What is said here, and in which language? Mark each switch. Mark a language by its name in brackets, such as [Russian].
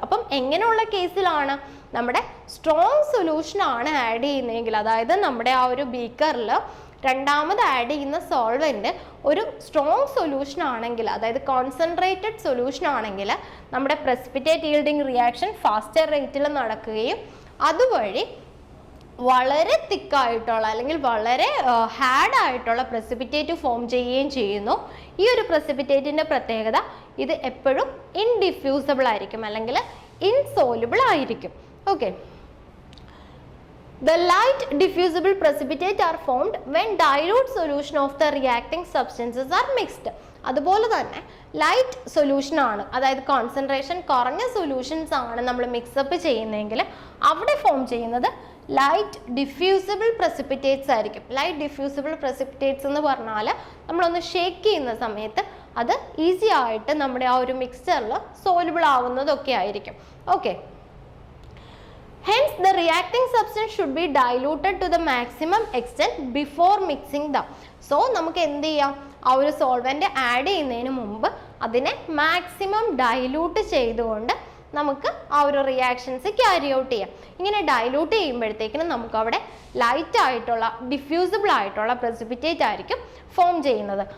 [Malayalam] അപ്പം എങ്ങനെയുള്ള കേസിലാണ് നമ്മുടെ സ്ട്രോങ് സൊല്യൂഷൻ ആണ് ആഡ് ചെയ്യുന്നതെങ്കിൽ, അതായത് നമ്മുടെ ആ ഒരു ബീക്കറിൽ രണ്ടാമത് ആഡ് ചെയ്യുന്ന സോൾവെന്റ് ഒരു സ്ട്രോങ് സൊല്യൂഷൻ ആണെങ്കിൽ, അതായത് കോൺസെൻട്രേറ്റഡ് സൊല്യൂഷൻ ആണെങ്കിൽ നമ്മുടെ പ്രസിപ്പിറ്റേറ്റ് ഈൽഡിങ് റിയാക്ഷൻ ഫാസ്റ്റർ റേറ്റിൽ നടക്കുകയും അതുവഴി വളരെ തിക്കായിട്ടുള്ള അല്ലെങ്കിൽ വളരെ ഹാർഡ് ആയിട്ടുള്ള പ്രസിപ്പിറ്റേറ്റ് ഫോം ചെയ്യുകയും ചെയ്യുന്നു. ഈ ഒരു പ്രസിപ്പിറ്റേറ്റിന്റെ പ്രത്യേകത ഇത് എപ്പോഴും ഇൻഡിഫ്യൂസിബിൾ ആയിരിക്കും അല്ലെങ്കിൽ ഇൻസോലുബിൾ ആയിരിക്കും. [English] Okay, the light diffusible precipitate are formed when dilute solution of the reacting substances are mixed. [Malayalam] അതുപോലെ തന്നെ ലൈറ്റ് സൊല്യൂഷൻ ആണ്, അതായത് കോൺസെൻട്രേഷൻ കുറഞ്ഞ സൊല്യൂഷൻസ് ആണ് നമ്മൾ മിക്സപ്പ് ചെയ്യുന്നതെങ്കിൽ അവിടെ ഫോം ചെയ്യുന്നത് ലൈറ്റ് ഡിഫ്യൂസിബിൾ പ്രസിപ്പിറ്റേറ്റ്സ് ആയിരിക്കും. ലൈറ്റ് ഡിഫ്യൂസിബിൾ പ്രസിപ്പിറ്റേറ്റ്സ് എന്ന് പറഞ്ഞാൽ നമ്മളൊന്ന് ഷേക്ക് ചെയ്യുന്ന സമയത്ത് അത് ഈസി ആയിട്ട് നമ്മുടെ ആ ഒരു മിക്സ്ചറിൽ സോലുബിൾ ആവുന്നതൊക്കെ ആയിരിക്കും. [English] Okay, hence the reacting substance should be diluted to the maximum extent before mixing them. [Malayalam] So നമുക്ക് എന്ത് ചെയ്യാം, ആ ഒരു സോൾവെന്റ് ആഡ് ചെയ്യുന്നതിന് മുമ്പ് അതിനെ മാക്സിമം ഡൈലൂട്ട് ചെയ്തുകൊണ്ട് നമുക്ക് ആ ഒരു റിയാക്ഷൻസ് ക്യാരി ഔട്ട് ചെയ്യാം. ഇങ്ങനെ ഡൈലൂട്ട് ചെയ്യുമ്പോഴത്തേക്കിനും നമുക്ക് അവിടെ ലൈറ്റ് ആയിട്ടുള്ള ഡിഫ്യൂസിബിൾ ആയിട്ടുള്ള പ്രസിപ്പിറ്റേറ്റ് ആയിരിക്കും ഫോം ചെയ്യുന്നത്.